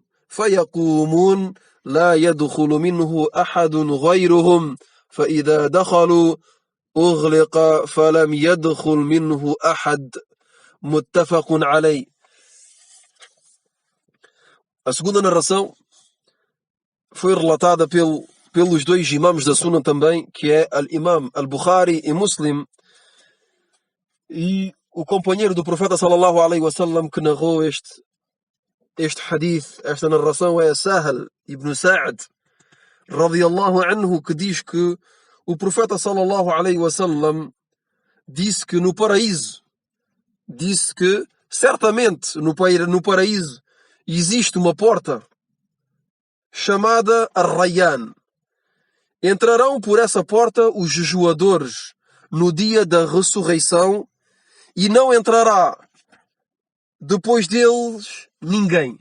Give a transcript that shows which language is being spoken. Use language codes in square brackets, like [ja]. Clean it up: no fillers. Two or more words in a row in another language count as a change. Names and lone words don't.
[ar] فيقومون: لا يدخل منه أحد غيرهم فإذا دخلوا أغلق فلم يدخل منه أحد. متفق عليه. [pt] A segunda narração foi relatada pelos dois imãs da Sunnah também, que é al-Imam al-Bukhari e Muslim, e o companheiro do profeta [ar] صلى الله عليه وسلم [pt] que narrou este hadith, esta narração, é Sahal ibn Sa'd [ar] رضي الله عنه, [pt] que diz que o profeta [ar] صلى الله عليه وسلم [pt] disse que no paraíso, certamente no paraíso existe uma porta chamada Ar-Rayyan, entrarão por essa porta os jejuadores no dia da ressurreição e não entrará depois deles ninguém.